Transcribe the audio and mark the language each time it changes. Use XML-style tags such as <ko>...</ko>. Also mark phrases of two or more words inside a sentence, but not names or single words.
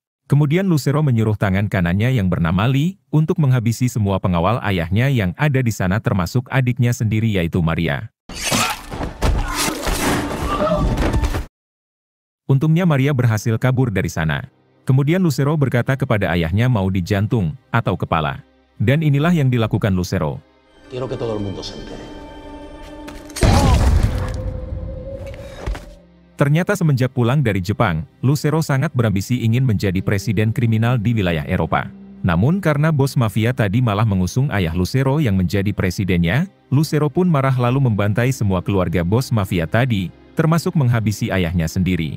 <id>Kemudian Lucero menyuruh tangan kanannya yang bernama Lee, untuk menghabisi semua pengawal ayahnya yang ada di sana termasuk adiknya sendiri yaitu Maria. Untungnya Maria berhasil kabur dari sana. Kemudian Lucero berkata kepada ayahnya mau di jantung atau kepala. Dan inilah yang dilakukan Lucero.</id> <es>Quiero que todo el mundo se entere.</es> <id>Ternyata semenjak pulang dari Jepang, Lucero sangat berambisi ingin menjadi presiden kriminal di wilayah Eropa. Namun karena bos mafia tadi malah mengusung ayah Lucero yang menjadi presidennya, Lucero pun marah lalu membantai semua keluarga bos mafia tadi, termasuk menghabisi ayahnya sendiri.</id>